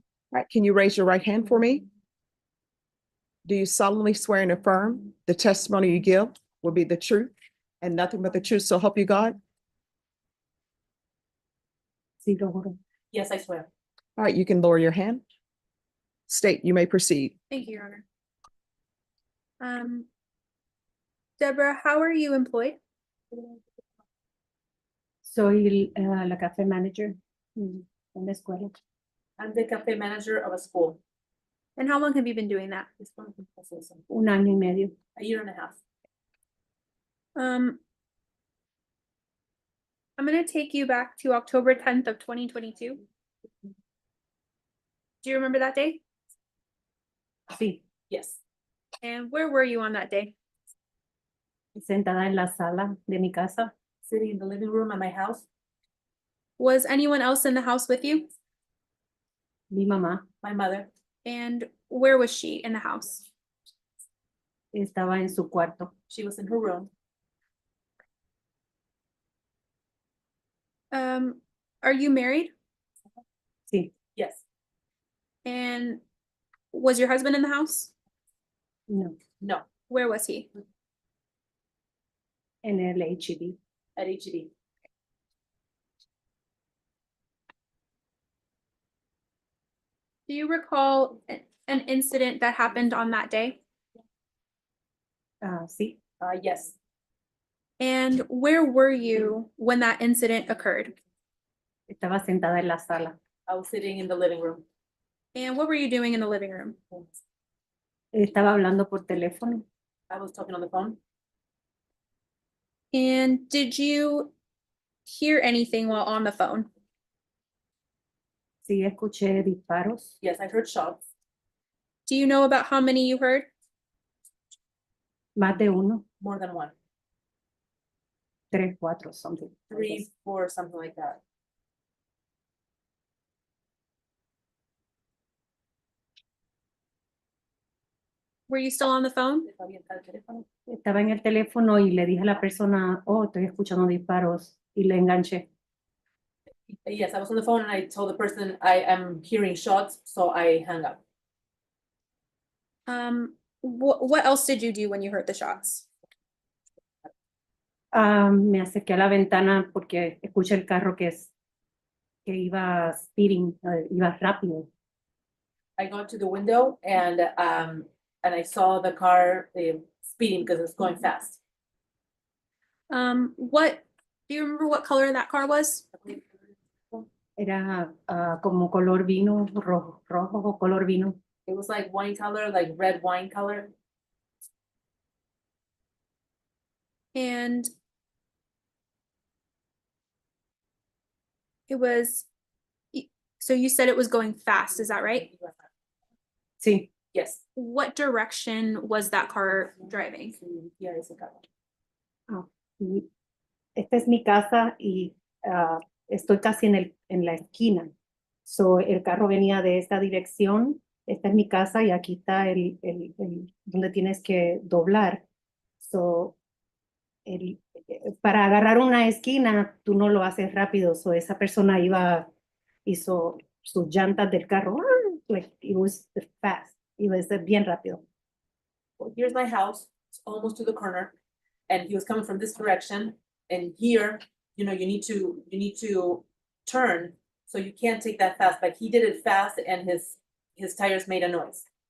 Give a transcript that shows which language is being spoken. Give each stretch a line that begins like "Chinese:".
English: All right, can you raise your right hand for me? Do you solemnly swear and affirm the testimony you give will be the truth and nothing but the truth, so help you God? Yes, I swear. All right, you can lower your hand. State, you may proceed. Thank you, Your Honor. Deborah, how are you employed?
Spanish: Soy la café manager en la escuela.
English: I'm the cafe manager of a school. And how long have you been doing that? It's one of
Spanish: Un año y medio.
English: a year and a half. I'm gonna take you back to October 10th of 2022. Do you remember that day?
Spanish: Sí,
English: Yes. And where were you on that day?
Spanish: sentada en la sala de mi casa.
English: Sitting in the living room at my house, Was anyone else in the house with you?
Spanish: Mi mamá
English: my mother, And where was she in the house?
Spanish: estaba en su cuarto.
English: she was in her room. Are you married?
Spanish: Sí,
English: Yes. And was your husband in the house?
Spanish: no,
English: No. Where was he?
Spanish: en el HEB.
English: At HEB. Do you recall an incident that happened on that day?
Spanish: Sí,
English: Yes. And where were you when that incident occurred?
Spanish: estaba sentada en la sala.
English: I was sitting in the living room. And what were you doing in the living room?
Spanish: Estaba hablando por teléfono.
English: I was talking on the phone. And did you hear anything while on the phone?
Spanish: Sí, escuché disparos.
English: Yes, I heard shots. Do you know about how many you heard?
Spanish: Más de uno,
English: More than one. 3, 4, something. 3, 4, something like that. Were you still on the phone?
Spanish: Estaba en el teléfono y le dije a la persona, oh, estoy escuchando disparos y le enganché.
English: Yes, I was on the phone and I told the person I am hearing shots, so I hung up. What else did you do when you heard the shots?
Spanish: Me acerqué a la ventana porque escuché el carro que iba speeding, iba rápido.
English: I got to the window and I saw the car speeding because it's going fast. What do you remember what color that car was?
Spanish: Era como color vino, rojo o color vino.
English: It was like wine color, like red wine color. And it was, so you said it was going fast, is that right?
Spanish: Sí,
English: Yes. What direction was that car driving? Yeah, it's a color.
Spanish: y esta es mi casa y estoy casi en la esquina. So, el carro venía de esta dirección. Esta es mi casa y aquí está donde tienes que doblar. So, para agarrar una esquina, tú no lo haces rápido. So, esa persona hizo sus llantas del carro.
English: Like, it was fast.
Spanish: Iba a ser bien rápido.
English: Well, here's my house. It's almost to the corner. And he was coming from this direction. And here, you know, you need to turn. So you can't take that fast. But he did it fast and his tires made a noise.